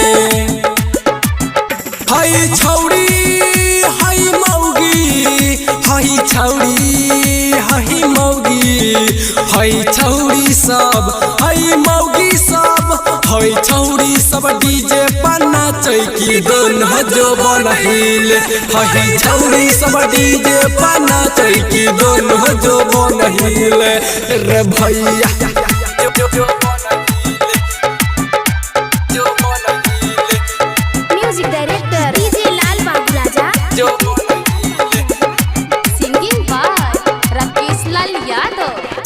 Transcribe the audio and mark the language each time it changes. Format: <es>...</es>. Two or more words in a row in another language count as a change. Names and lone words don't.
<mai>हई छौरी हई मौगी हई छौरी हई मौगी हई छौरी सब हई मौगी सब हई छौरी सब डीजे पर नाचै की दोनों जो बनहिल। हई छौरी सब डीजे पर नाचै की दोनों जो बनहिल। रे भैया</mai> <en>music director डीजे लाल बाबू राजा। singing by राकेश लाल यादव।</en>